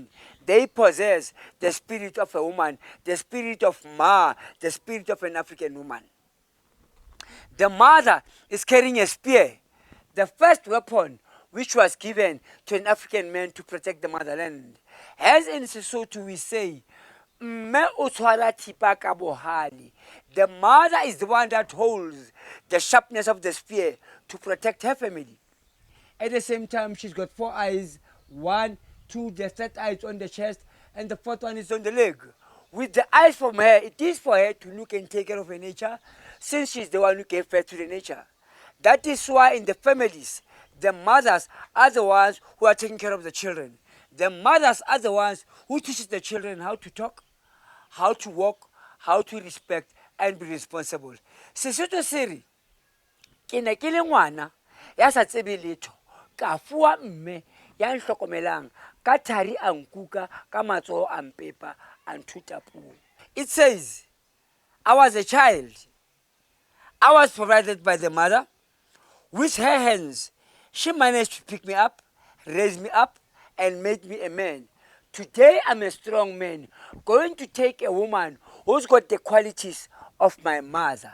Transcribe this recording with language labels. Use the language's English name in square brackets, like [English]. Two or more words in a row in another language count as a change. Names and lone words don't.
[English] They possess the spirit of a woman, the spirit of Ma, the spirit of an African woman. The mother is carrying a spear, the first weapon which was given to an African man to protect the motherland. As in Sesotho we say, [Southern Sotho] "Mme o tshwara thipa ka bohale." [English] The mother is the one that holds the sharpness of the spear to protect her family. At the same time, she's got 4 eyes, 1, 2, the third eye is on the chest, and the fourth one is on the leg. With the eyes from her, it is for her to look and take care of her nature, since she's the one who gave birth to the nature. That is why in the families, the mothers are the ones who are taking care of the children. The mothers are the ones who teach the children how to talk, how to walk, how to respect, and be responsible. [Southern Sotho] Sesotho se re, ke ne ke le ngwana ya sa tsebe letho, ka fuwa mme ya nhlokomelang ka thari a nkuka ka matsoho a mpepa a nthuta puo. [English] It says, I was a child. I was provided by the mother. With her hands, she managed to pick me up, raise me up, and made me a man. Today, I'm a strong man, going to take a woman who's got the qualities of my mother.